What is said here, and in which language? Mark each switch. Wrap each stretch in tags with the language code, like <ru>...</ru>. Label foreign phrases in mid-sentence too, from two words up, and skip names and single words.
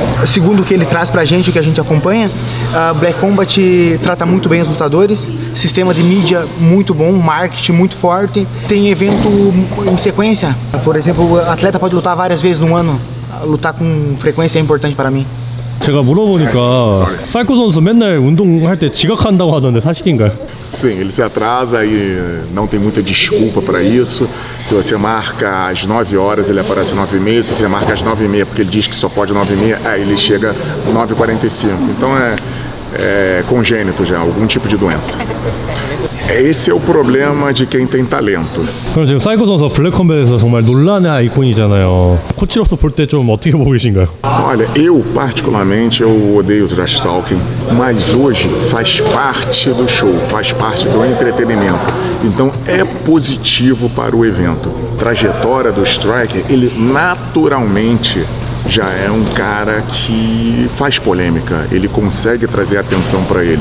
<pt>Segundo o que ele traz pra gente, o que a gente acompanha, a Black Combat trata muito bem os lutadores, sistema de mídia muito bom, marketing muito forte, tem evento em sequência. Por exemplo, o atleta pode lutar várias vezes no ano, lutar com frequência é importante para mim.</pt> <ko>제가 물어보니까 사이코 선수 맨날 운동할 때 지각한다고 하던데 사실인가요?</ko> <pt>Sim, ele se atrasa e não tem muita desculpa para isso. Se você marca às 9 horas, ele aparece às 9h30. Se você marca às 9h30 porque ele diz que só pode 9h30, aí ele chega às 9h45. Então é congênito já, algum tipo de doença. Esse é o problema de quem tem talento.</pt> <ko>그럼 지금 사이코 선수 블랙컴뱃에서 정말 논란의 아이콘이잖아요. 코치로서 볼 때 좀 어떻게 보고 계신가요?</ko> <pt>Olha, eu particularmente eu odeio o</pt> <en>trash talking,</en> <pt>mas hoje faz parte do show, faz parte do entretenimento. Então é positivo para o evento. A trajetória do Striker, ele naturalmente já é um cara que faz polêmica, ele consegue trazer atenção para ele.</pt>